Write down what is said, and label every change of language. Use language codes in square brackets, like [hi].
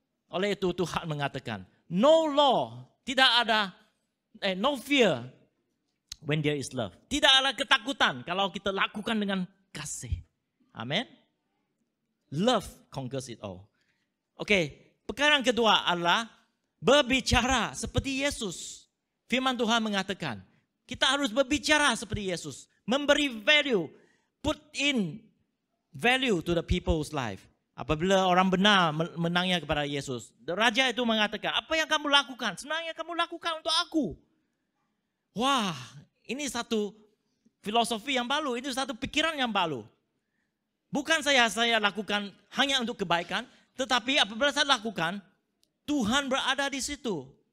[ms] Oleh itu Tuhan mengatakan, [en] no law, [ms] tidak ada, [en] no fear when there is love. [ms] Tidak ada ketakutan kalau kita lakukan dengan kasih. Amin. [en] Love conquers it all. [ms] Oke, perkara yang kedua adalah berbicara seperti Yesus. Firman Tuhan mengatakan, kita harus berbicara seperti Yesus. Memberi [en] value, put in value to the people's life. [ms] Apabila orang benar menanya kepada Yesus, raja itu mengatakan, apa yang kamu lakukan? Sebenarnya kamu lakukan untuk aku. Wah, ini satu filosofi yang baru, ini satu pikiran yang baru. Bukan saya lakukan hanya untuk kebaikan, tetapi apabila saya lakukan, Tuhan berada di situ.